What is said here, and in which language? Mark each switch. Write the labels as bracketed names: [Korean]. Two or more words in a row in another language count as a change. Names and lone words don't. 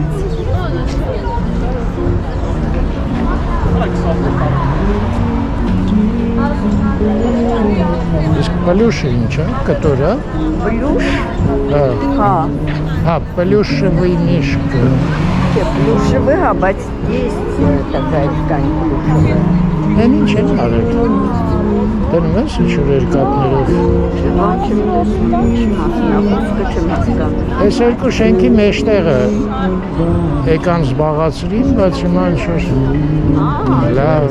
[Armenian] իսկ պլյուշը ինչ է, կտոր է, Պլուշ։ հա, Հա, [Russian] плюшевый мишка, [Armenian] չէ, պլուշը հա, բայց [Russian] есть такая ткань [Armenian] պլուշը։ են ինչ են արել, դնում ես ինչ-որ երկատներով, Բան չեմ տեսնում, չեմ հասկանում, խոսքը չեմ հասկանում։ այս երկու շենքի մեջտեղը եկան զբաղացրին, բայց հիմա ինչ-որ լավ,